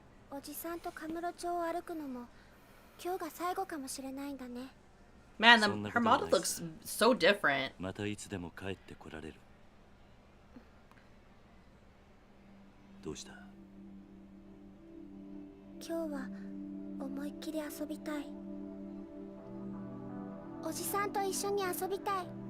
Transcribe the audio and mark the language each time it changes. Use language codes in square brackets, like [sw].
[ja] おじさんとカムロ町を歩くのも今日が最後かもしれないんだね。 [en] Man, her model looks so different. [ja] またいつでも帰ってこられる。どうした？今日は思いっきり遊びたい。おじさんと一緒に遊びたい。